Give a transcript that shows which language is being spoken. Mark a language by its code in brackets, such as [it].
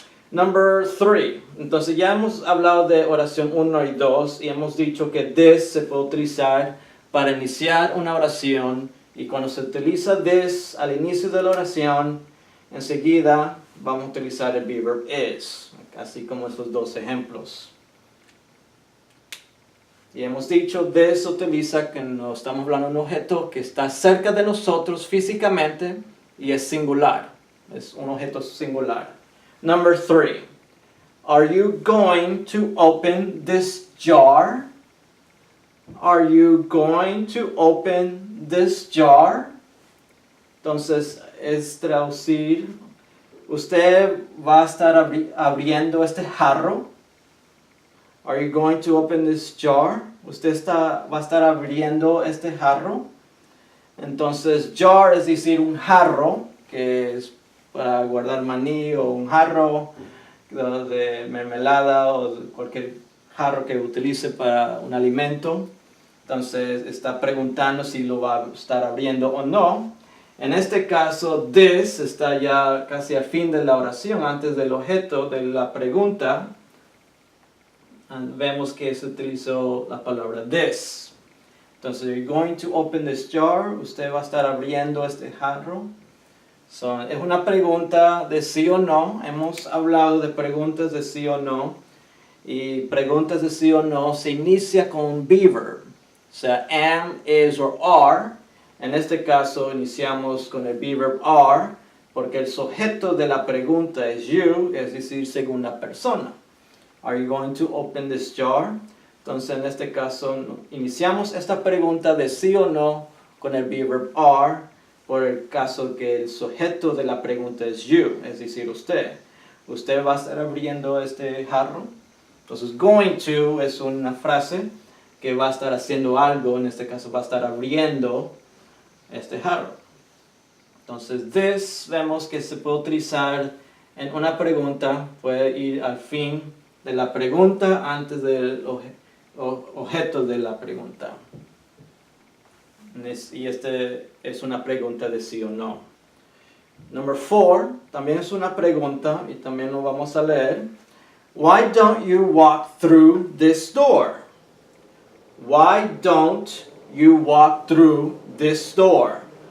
[es] Number 3. Entonces ya hemos hablado de oración 1 y 2 y hemos dicho que this se puede utilizar para iniciar una oración, y cuando se utiliza this al inicio de la oración, enseguida vamos a utilizar el verb is, así como estos 2 ejemplos. Y hemos dicho, this se utiliza cuando estamos hablando de un objeto que está cerca de nosotros físicamente y es singular. es un objeto singular. Number 3. [en] Are you going to open this jar? Are you going to open this jar? [es] Entonces, es traducir, ¿usted va a estar abriendo este jarro? [en] Are you going to open this jar? [es] ¿Usted va a estar abriendo este jarro? Entonces, jar es decir, un jarro, que es para guardar maní, o un jarro de mermelada, o cualquier jarro que utilice para un alimento. Entonces, está preguntando si lo va a estar abriendo o no. En este caso, this está ya casi al fin de la oración, antes del objeto de la pregunta. Vemos que se utilizó la palabra this. [en] Entonces, you're going to open this jar. [es] Usted va a estar abriendo este jarro. Es una pregunta de sí o no. Hemos hablado de preguntas de sí o no. Y preguntas de sí o no se inicia con un be verb. O sea, am, is or are. En este caso iniciamos con el be verb are, porque el sujeto de la pregunta es you, es decir, segunda persona. [en] Are you going to open this jar? [es] Entonces, en este caso, iniciamos esta pregunta de sí o no con el be verb are, por el caso que el sujeto de la pregunta es you, es decir, usted. ¿Usted va a estar abriendo este jarro? Entonces, going to es una frase que va a estar haciendo algo, en este caso va a estar abriendo este jarro. Entonces, this vemos que se puede utilizar en una pregunta, puede ir al fin de la pregunta antes del objeto de la pregunta. Y este es una pregunta de sí o no. Number 4, también es una pregunta y también lo vamos a leer. [en] Why don't you walk through this door? Why don't you walk through this door?